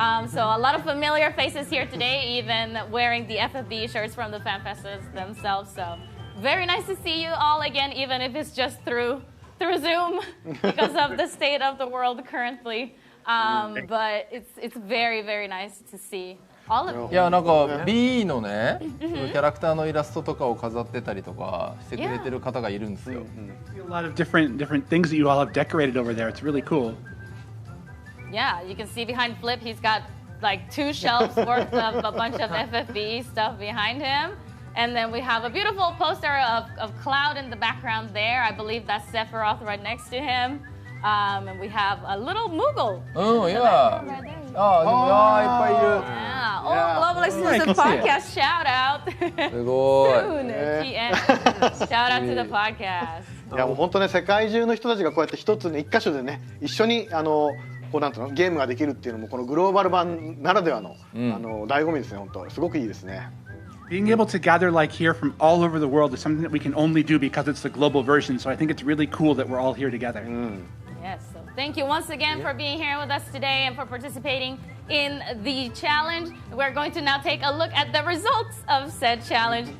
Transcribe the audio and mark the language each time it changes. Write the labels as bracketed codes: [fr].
[en] So a lot of familiar faces here today, even wearing the FFBE shirts from the fan festas themselves. So very nice to see you all again, even if it's just through Zoom because of the state of the world currently. But it's very, very nice to see all of you. [ja] いやなんか B のね、キャラクターのイラストとかを飾ってたりとかしてくれてる方がいるんですよ。 [en] A lot of different things that you all have decorated over there. It's really cool. Yeah, you can see behind Flip, he's got like 2 shelves worth of a bunch of FFBE stuff behind him. And then we have a beautiful poster of Cloud in the background there. I believe that's Sephiroth right next to him. And we have a little Moogle. [ja] うん、いや。 [en] Right there. [ja] ああ、いっぱいい [en] Yeah. Oh, global exclusive podcast shout out. [ja] る。すごい。 [en] Soon, TM. Shout out to the podcast. [ja] いやもう本当ね世界中の人たちがこうやって一つね一箇所でね一緒にこうなんていうのゲームができるっていうのもこのグローバル版ならではの醍醐味ですね本当すごくいいですね。 [en] Being able to gather like here from all over the world is something that we can only do because it's the global version. So I think it's really cool that we're all here together. Yes, so thank you once again for being here with us today and for participating in the challenge. We're going to now take a look at the results of said challenge.